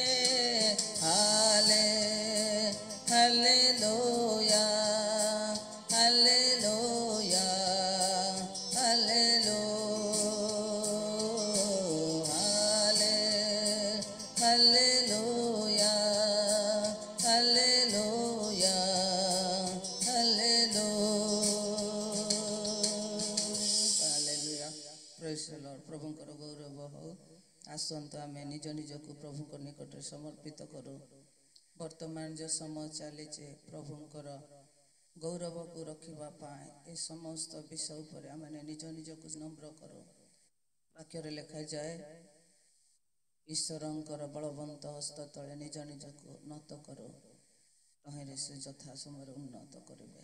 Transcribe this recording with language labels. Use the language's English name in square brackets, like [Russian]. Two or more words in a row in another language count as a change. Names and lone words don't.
[Odia] हालेलुया, हालेलुया, हालेलुया, हालेलुया, हालेलुया। [English] Praise the Lord. [Odia] प्रभुଙ୍କର ଗୌରବ ହଉ। ଆସନ୍ତୁ ଆମେ ନିଜ ନିଜକୁ ପ୍ରଭୁଙ୍କ ନିକଟରେ ସମର୍ପିତ କରୁ। ବର୍ତ୍ତମାନ ଯେଉଁ ସମୟ ଚାଲିଛି ପ୍ରଭୁଙ୍କର ଗୌରବକୁ ରଖିବା ପାଇଁ ଏ ସମସ୍ତ ବିଷୟ ଉପରେ ଆମେ ନିଜ ନିଜକୁ ନମ୍ର କରୁ। ବାକ୍ୟରେ ଲେଖାଯାଏ, ଈଶ୍ୱରଙ୍କର ବଳବନ୍ତ ହସ୍ତ ତଳେ ନିଜ ନିଜକୁ ନତ କରୁ, ତହିଁରେ ସେ ଯଥା ସମୟରେ ଉନ୍ନତ କରିବେ।